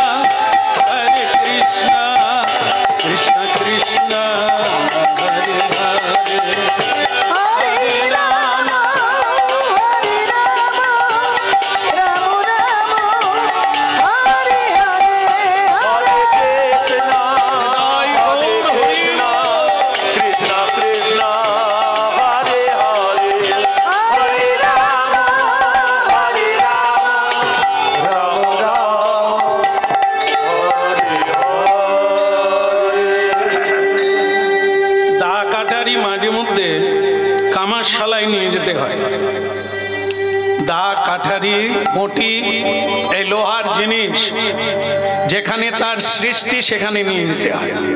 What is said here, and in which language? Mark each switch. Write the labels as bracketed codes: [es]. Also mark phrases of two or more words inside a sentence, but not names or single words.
[sa] Krishna Krishna Hare Hare Hare Ram Ram Hare Hare Hare Krishna Krishna Krishna Hare Hare Hare Ram Ram [bn] দা কাটারি মাঝে মধ্যে কামারশালায় নিয়ে যেতে হয়। দা কাঠারি বটি এই লোহার জিনিস যেখানে তার সৃষ্টি সেখানে নিয়ে যেতে হয়।